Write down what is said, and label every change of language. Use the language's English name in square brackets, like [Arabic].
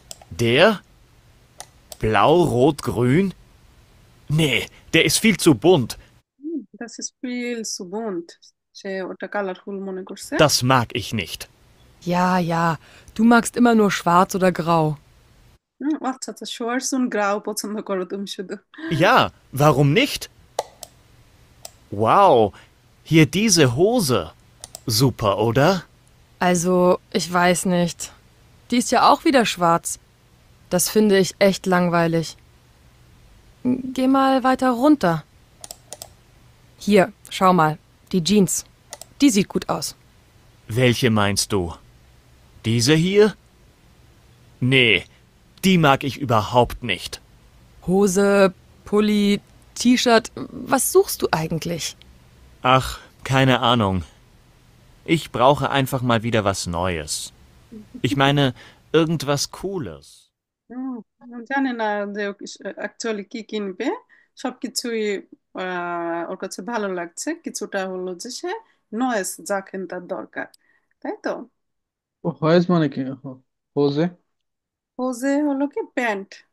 [German] Der? Blau, Rot, Grün? Nee, der ist viel zu bunt. Das ist viel zu bunt. [Bangla] সে ওটা colourful মনে করছে। [German] Das mag ich nicht. Ja, ja, du magst immer nur schwarz oder grau. [Bangla] আচ্ছা আচ্ছা, শোয়ার্স und গ্রাউ পছন্দ করো তুমি শুধু। [German] Ja, warum nicht? Wow, hier diese Hose. Super, oder? Also, ich weiß nicht. Die ist ja auch wieder schwarz. Das finde ich echt langweilig. Geh mal weiter runter. Hier, schau mal, die Jeans. Die sieht gut aus. Welche meinst du? Diese hier? Nee, die mag ich überhaupt nicht. Hose, Pulli, T-Shirt, was suchst du eigentlich? Ach, keine Ahnung. Ich brauche einfach mal wieder was Neues. Ich meine, irgendwas Cooles. [Bangla] হুম, জানে না যে actually কি কিনবে, সবকিছুই ওর কাছে ভালো লাগছে, কিছুটা হলো যে সে নয়েস যা তার দরকার, তাই তো। ও হয়েজ মানে কি হোজে? হোজে হলো কি প্যান্ট।